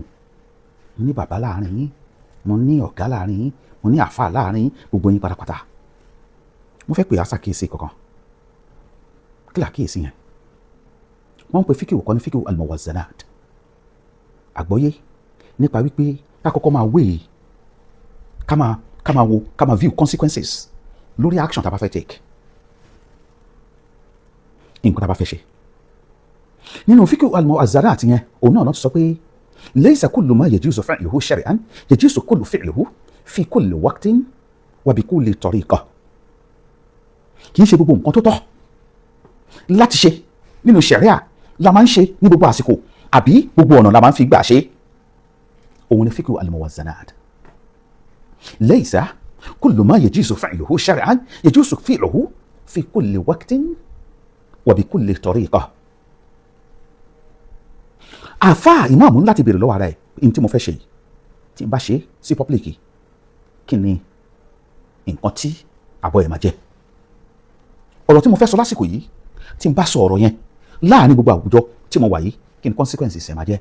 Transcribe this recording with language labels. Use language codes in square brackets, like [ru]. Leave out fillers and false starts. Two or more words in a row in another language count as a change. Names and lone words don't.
[yo] Mo ní bàbá láàrin yín, mo ní ọ̀gá láàrin yín, mo ní àfáà láàrin yín, gbogbo yín pátápátá. Mo fẹ́ pè á ṣàkíyèsí kankan. Kí làkíyèsí yẹn? Wọ́n ń pe fíkìwò kan ní fíkìwò al-muwazzanat. Àgbọ́yé nípa wípé ká kọ́kọ́ máa wé, ká máa [en] view consequences [yo] lórí action tá a bá fẹ́ take. Nǹkan tá a bá fẹ́ ṣe. Nínú fíkìwò al-muwazzanat yẹn, òun náà ti sọ pé [ar] ليس كل ما يجوز فعله شرعا يجوز كل فعله في كل وقت وبكل طريقة. [yo] Kì í ṣe gbogbo nǹkan tó tọ́ láti ṣe nínú ṣẹ̀ríà la máa ń ṣe ní gbogbo àsìkò àbí gbogbo ọ̀nà la máa ń fi gbà ṣe. Òun ni fíkù al-muwazzanat. [ar] ليس كل ما يجوز فعله شرعا يجوز فعله في كل وقت وبكل طريقة. [yo] Àfáà ìmáàmù láti bèèrè lọ́wọ́ ara ẹ̀ ní tí mo fẹ́ ṣe yìí, tí n bá ṣe sí pọ́blíkì, kí ni nǹkan tí àbọ̀ ẹ̀ máa jẹ́? Ọ̀rọ̀ tí mo fẹ́ sọ lásìkò yìí, tí n bá sọ ọ̀rọ̀ yẹn láàrin gbogbo àwùjọ tí mo wà yìí, kí ni consequences ẹ̀ máa jẹ́?